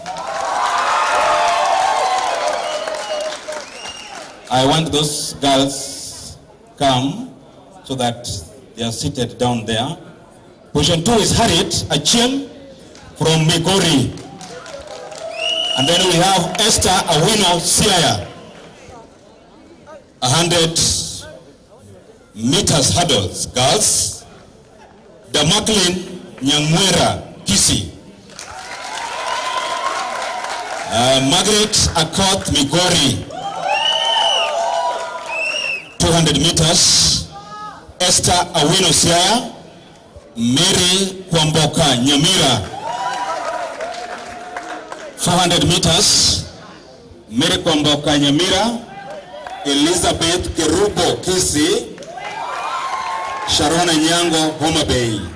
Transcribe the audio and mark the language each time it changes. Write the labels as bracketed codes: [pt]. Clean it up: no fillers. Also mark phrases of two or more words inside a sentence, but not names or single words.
[en] I want those girls come so that they are seated down there. Position 2 is Harriet Achieng from Migori. And then we have Esther Awino Siaya. 100 meters hurdles, girls. Damaklin Nyamwera, Kisii. Margaret Akoth Migori. 200 meters. Esther Awino Siaya. Mary Kwamboka Nyamira. 400 meters. Mary Kwamboka Nyamira. Elizabeth Kerubo Kisii. Sharona Nyango Homa Bay.